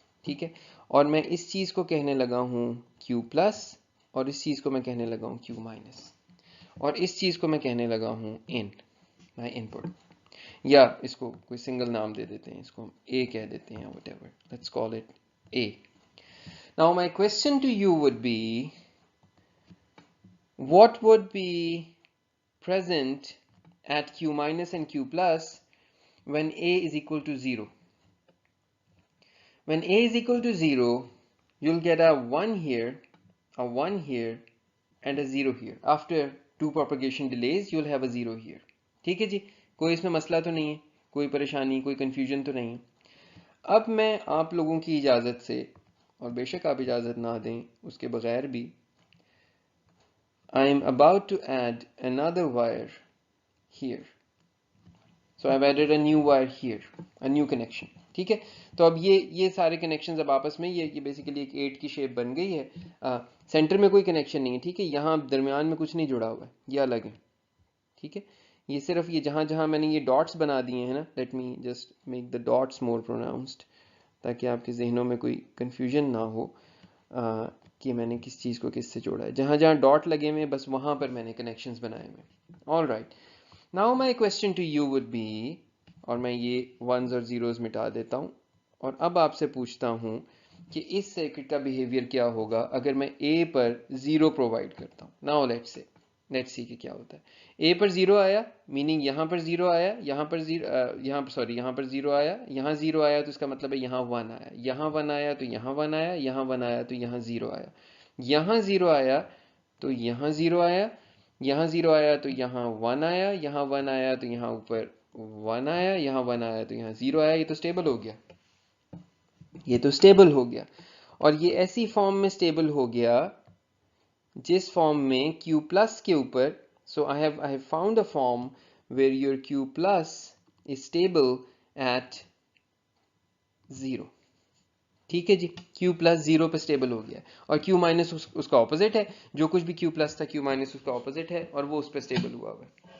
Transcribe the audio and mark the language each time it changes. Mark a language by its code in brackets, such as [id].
[ur] ٹھیک ہے, اور میں اس چیز کو کہنے لگا ہوں Q پلس اور اس چیز کو میں کہنے لگا ہوں Q مائنس اور اس چیز کو میں کہنے لگا ہوں N, [en] my input. [ur] یا اس کو کوئی سنگل نام دے دیتے ہیں, اس کو ہم A کہہ دیتے ہیں, [en] whatever, let's call it A. Now my question to you would be, what would be present at Q minus and Q plus when A is equal to 0? When A is equal to 0, you'll get a 1 here, a 1 here, and a 0 here. After 2 propagation delays, you'll have a 0 here. [ur] ٹھیک ہے جی, کوئی اس میں مسئلہ تو نہیں ہے, کوئی پریشانی, کوئی کنفیوژن تو نہیں ہے. اب میں آپ لوگوں کی اجازت سے, اور بے شک آپ اجازت نہ دیں اس کے بغیر بھی, [en] I am about to add another wire here. So I've added a new wire here, a new connection. [ur] ٹھیک ہے, تو اب یہ سارے کنیکشنز اب آپس میں یہ بیسیکلی ایک 8 کی شیپ بن گئی ہے. سینٹر میں کوئی کنیکشن نہیں ہے. ٹھیک ہے, یہاں درمیان میں کچھ نہیں جڑا ہوا ہے, یہ الگ ہے. ٹھیک ہے, یہ صرف یہ جہاں جہاں میں نے یہ ڈاٹس بنا دیے ہیں نا, [en] let me just make the dots more pronounced [ur] تاکہ آپ کے ذہنوں میں کوئی کنفیوژن نہ ہو کہ میں نے کس چیز کو کس سے جوڑا ہے. جہاں جہاں ڈاٹ لگے ہوئے بس وہاں پر میں نے کنیکشنز بنائے ہوئے. [en] all right, now my question to you would be, [ur] اور میں یہ ونز اور زیروز مٹا دیتا ہوں اور اب آپ سے پوچھتا ہوں کہ اس سرکٹ کا بیہیویئر کیا ہوگا اگر میں A پر 0 پرووائڈ کرتا ہوں. [en] now let's see [ur] کہ کیا ہوتا ہے. A پر 0 آیا, میننگ یہاں پر 0 آیا, یہاں پر 0 آیا, یہاں 0 آیا تو اس کا مطلب ہے یہاں 1 آیا, یہاں 1 آیا تو یہاں 1 آیا, یہاں 1 آیا تو یہاں 0 آیا, یہاں 0 آیا تو یہاں 0 آیا, یہاں 0 آیا تو یہاں 1 آیا, یہاں 1 آیا تو یہاں اوپر 1 آیا, یہاں 1 آیا تو یہاں 0 آیا. یہ تو سٹیبل ہو گیا, یہ تو سٹیبل ہو گیا. اور یہ ایسی فارم میں سٹیبل ہو گیا جس فارم میں Q پلس کے اوپر, [en] so I have found a form where your Q plus is stable at 0. [ur] ٹھیک ہے جی, Q plus 0 پہ سٹیبل ہو گیا اور Q minus اس کا اپوزٹ ہے, جو کچھ بھی Q plus تھا Q minus اس کا اپوزٹ ہے اور وہ اس پہ سٹیبل ہوا ہوا ہے.